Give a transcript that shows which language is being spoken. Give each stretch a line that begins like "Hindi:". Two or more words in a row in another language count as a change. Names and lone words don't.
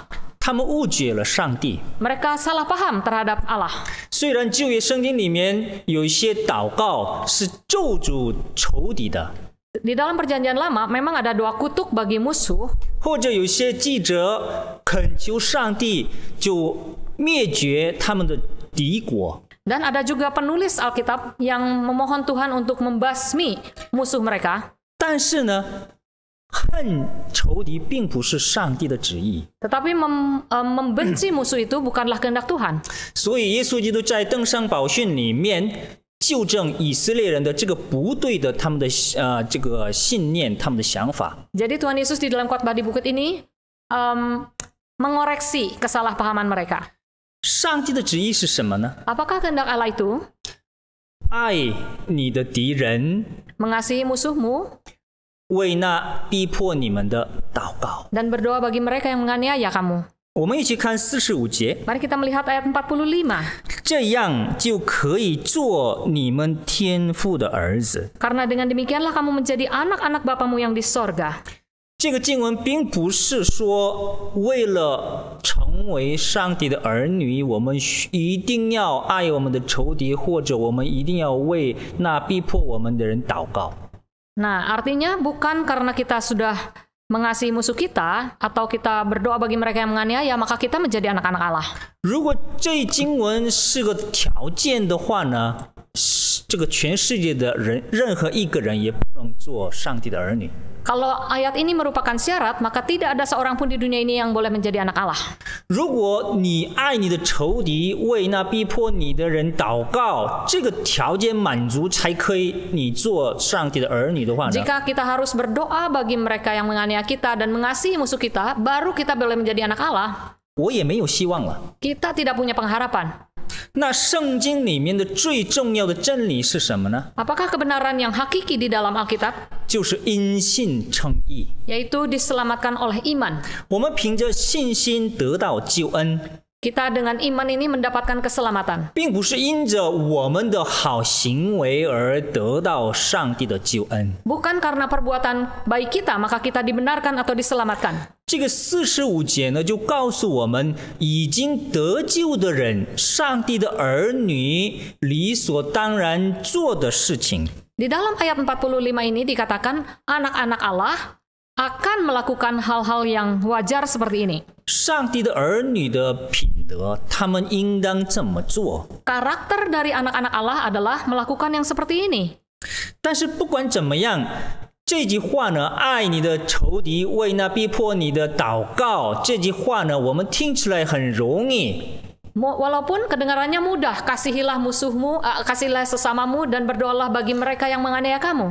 Chinese: 他们误解了上帝。
Indonesian: Mereka salah paham terhadap Allah.
Chinese: 虽然旧约圣经里面有一些祷告是咒诅仇敌的，
Indonesian: Di dalam Perjanjian Lama memang ada doa kutuk bagi musuh,
Chinese: 或者有些记者恳求上帝就灭绝他们的敌国。
Indonesian: dan ada juga penulis Alkitab yang memohon Tuhan untuk membasmi musuh mereka.
Chinese: 但是呢，恨仇敌并不是上帝的旨意。
Indonesian: Tetapi membenci musuh itu bukanlah kehendak Tuhan.
Chinese: 所以耶稣基督在登山宝训里面纠正以色列人的这个不对的他们的这个信念，他们的想法。
Indonesian: Jadi Tuhan Yesus di dalam khotbah di bukit ini mengoreksi kesalahpahaman mereka.
Chinese: 上帝的旨意是什么呢？
Indonesian: Apakah kehendak Allah itu
Chinese: 爱你的敌人，
Indonesian: mengasihi musuhmu
Chinese: 为那逼迫你们的祷告。
Indonesian: dan berdoa bagi mereka yang menganiaya kamu?
Chinese: 我们一起看45节，
Indonesian: Mari kita melihat ayat 45.
Chinese: 这样就可以做你们天父的儿子。
Indonesian: Karena dengan demikianlah kamu menjadi anak-anak Bapamu yang di sorga.
Chinese: 这个经文并不是说为了成为上帝的儿女，我们一定要爱我们的仇敌，或者我们一定要为那逼迫我们的人祷告。
Indonesian: Nah, artinya bukan karena kita sudah mengasihi musuh kita atau kita berdoa bagi mereka yang menganiaya maka kita menjadi anak-anak Allah.
Chinese: 如果这经文是个条件的话呢， 这个全世界的人，任何一个人也不能做上帝的儿女。
Indonesian: Kalau ayat ini merupakan syarat, maka tidak ada seorang pun di dunia ini yang boleh menjadi anak Allah.
Chinese: 如果你爱你的仇敌，为那逼迫你的人祷告，这个条件满足才可以你做上帝的儿女的话呢？
Indonesian: Jika kita harus berdoa bagi mereka yang menganiaya kita dan mengasihi musuh kita, baru kita boleh menjadi anak Allah.
Chinese: 我也没有希望了。
Indonesian: Kita tidak punya pengharapan.
Chinese: 那圣经里面的最重要的真理是什么呢？
Indonesian: Apakah kebenaran yang hakiki di dalam Alkitab?
Chinese: 就是因信称义。
Indonesian: Yaitu diselamatkan oleh iman.
Chinese: 我们凭着信心得到救恩，
Indonesian: Kita dengan iman ini mendapatkan keselamatan.
Chinese: 并不是因着我们的好行为而得到上帝的救恩。
Indonesian: Bukan karena perbuatan baik kita, maka kita dibenarkan atau diselamatkan.
Chinese: 这个45节呢，就告诉我们，已经得救的人，上帝的儿女理所当然做的事情。
Indonesian: Di dalam ayat 45 ini dikatakan anak-anak Allah akan melakukan hal-hal yang wajar seperti ini.
Chinese: 上帝的儿女的品德，他们应当这么做。
Indonesian: Karakter dari anak-anak Allah adalah melakukan yang seperti ini.
Chinese: 但是不管怎么样，这句话呢，爱你的仇敌，为那逼迫你的祷告，这句话呢，我们听起来很容易。
Indonesian: Walaupun kedengarannya mudah, kasihilah musuhmu, kasihilah sesamamu dan berdoalah bagi mereka yang menganiaya kamu.